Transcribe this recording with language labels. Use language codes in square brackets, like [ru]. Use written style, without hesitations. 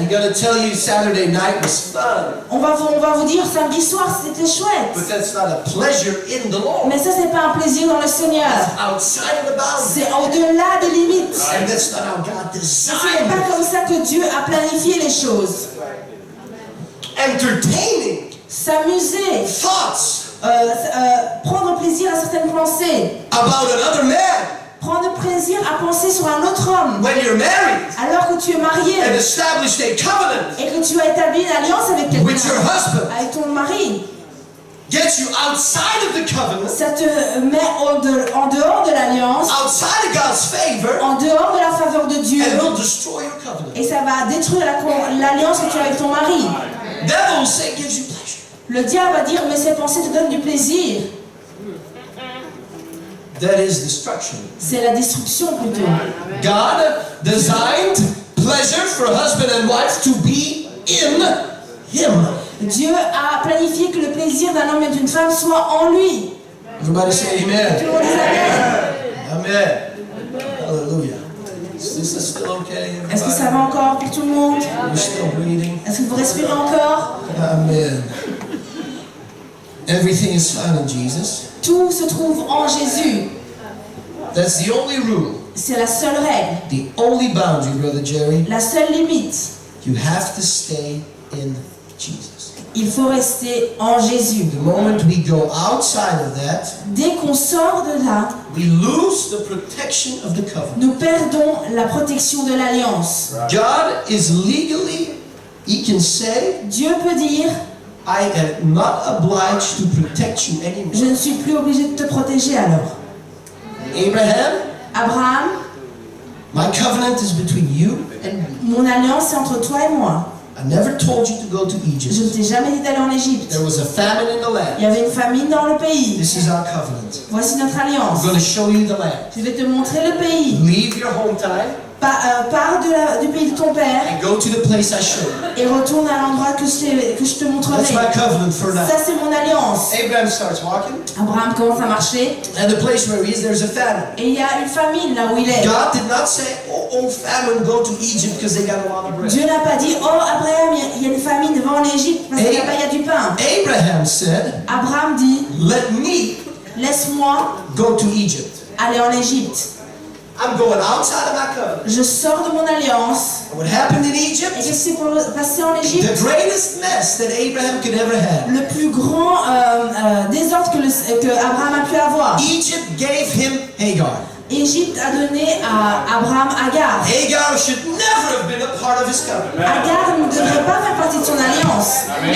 [en] I'm gonna tell you Saturday night was fun, [fr] On va vous dire samedi soir c'était chouette. [en] but that's not a pleasure in the Lord. [fr] Mais ça c'est pas un plaisir dans le Seigneur. [en] Outside of the boundaries. [fr] C'est au-delà des limites. [en] And that's not how God [fr] Ce n'est pas [en] designed it. [fr] comme ça que Dieu a planifié les choses. [en] Entertaining [fr] S'amuser, [en] thoughts [fr] prendre plaisir à certaines pensées, [en] about another man [fr] prendre plaisir à penser sur un autre homme. [en] when you're married [fr] Alors que tu es marié [en] and established a covenant [fr] et que tu as établi une alliance avec [en] with your [fr] quelqu'un, [en] husband [fr] avec ton mari, [en] gets you outside of the covenant, [fr] ça te met en dehors de l'alliance, [en] outside of God's favor, [fr] en dehors de la faveur de Dieu, [en] and will destroy your covenant. [fr] et ça va détruire l'alliance que tu as avec ton mari. [en] Devil will say gives you pleasure. [fr] Le diable va dire, mais ces pensées te donnent du plaisir. [en] That is destruction. [fr] C'est la destruction plutôt. [en] God designed pleasure for husband and wife to be in Him. [fr] Dieu a planifié que le plaisir d'un homme et d'une femme soit en lui. [en] Everybody say [fr] Tout [en] amen. [fr] le monde dit Amen. [en] Amen. Hallelujah. Is this still okay? [fr] Est-ce que ça [en] Everybody? [fr] va encore pour tout le monde? [en] You're still breathing? [fr] Est-ce que vous respirez encore? [en] Amen. Everything is found in Jesus. [fr] Tout se trouve en Jésus. [en] That's the only rule. [fr] C'est la seule règle, [en] The only boundary, Brother Jerry. [fr] la seule limite. [en] You have to stay in Jesus. [fr] Il faut rester en Jésus. [en] The moment we go outside of that, [fr] Dès qu'on sort de là, [en] we lose the protection of the covenant. [fr] nous perdons la protection de l'alliance. [en] God is legally, He can say, [fr] Dieu peut dire, [en] I am not obliged to protect you [fr] je [en] anymore. [fr] ne suis plus obligé de te protéger alors. [en] Abraham, [fr] Abraham, [en] my covenant is between you and me. [fr] mon alliance est entre toi et moi. [en] I never told you to go to [fr] Je ne [en] Egypt. [fr] t'ai jamais dit d'aller en Égypte. [en] There was a famine in the [fr] Il y [en] land. [fr] avait une famine dans le pays. [en] This is our covenant. [fr] Voici notre alliance. [en] I'm going to show you the land. [fr] Je vais te montrer le pays. [en] Leave your hometown [fr] Pars du pays de ton père [en] and go to the place I showed you. [fr] et retourne à l'endroit que je te montrerai. [en] That's my covenant for now. [fr] Ça, c'est mon alliance. [en] Abraham starts walking, [fr] Abraham commence à marcher [en] and the place where he is, there's a famine. [fr] et il y a une famine là où il est. [en] God did not say, oh famine, go to Egypt because they got a lot of bread. [fr] Dieu n'a pas dit, oh Abraham, il y a une famine, va en Égypte parce qu'il y a du pain. [en] Abraham said, [fr] Abraham dit, [en] let me [fr] laisse-moi [en] go to Egypt. [fr] aller en Égypte. [en] I'm going outside of my covenant. [fr] Je sors de mon alliance. [en] And what happened in [fr] Et [en] Egypt? [fr] qu'est-ce qui s'est passé en Égypte? [en] The greatest mess that Abraham could ever have. [fr] Le plus grand désordre que Abraham a pu avoir. [en] Egypt gave him Hagar. [fr] Égypte a donné à Abraham Agar. [en] Hagar should never have been a part of his covenant. [fr] Agar ne devrait pas faire partie de son alliance.